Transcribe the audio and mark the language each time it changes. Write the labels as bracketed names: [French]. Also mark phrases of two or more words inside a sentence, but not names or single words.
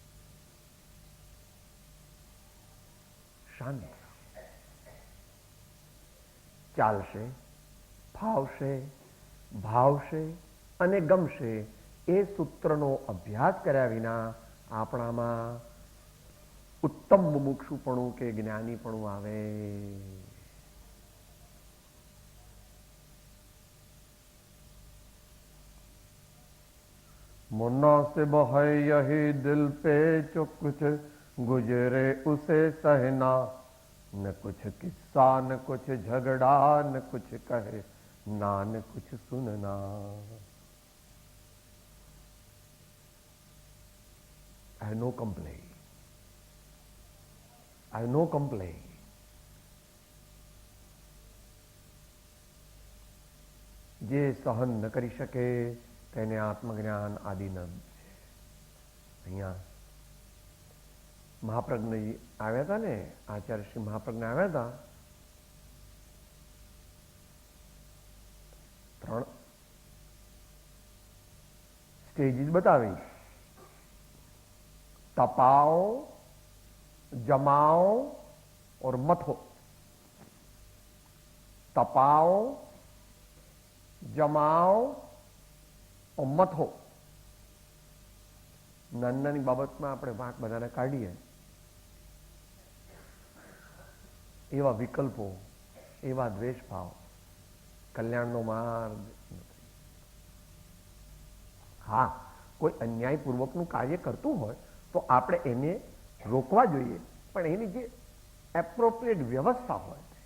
[Gujarati] શાંત ચાલશે, ફાવશે, ભાવશે અને ગમશે. એ સૂત્રનો અભ્યાસ કર્યા વિના આપણામાં ઉત્તમ મુમુક્ષુપણું કે જ્ઞાનીપણું આવે. [Hindi] मुनासिब है यही दिल पे जो कुछ गुजरे उसे सहना, न कुछ किस्सा न कुछ झगड़ा न कुछ कहे ना न कुछ सुनना. [English] I have no complaint. I have no complaint. [Gujarati] જે સહન ન કરી શકે તેને આત્મજ્ઞાન આદિનંદ છે. અહીંયા મહાપ્રજ્ઞજી આવ્યા હતા ને, આચાર્ય શ્રી મહાપ્રજ્ઞ આવ્યા હતા. 3 સ્ટેજીસ બતાવી. [Hindi] तपाओ, जमाओ और मथो. तपाओ, जमाओ और मथो. [Gujarati] નાની બાબતમાં આપણે વાંક બધાને કાઢીએ, એવા વિકલ્પો, એવા દ્વેષભાવ કલ્યાણનો માર્ગ નથી. હા, કોઈ અન્યાયપૂર્વકનું કાર્ય કરતું હોય તો આપણે એને રોકવા જોઈએ, પણ એની જે એપ્રોપ્રિએટ વ્યવસ્થા હોય.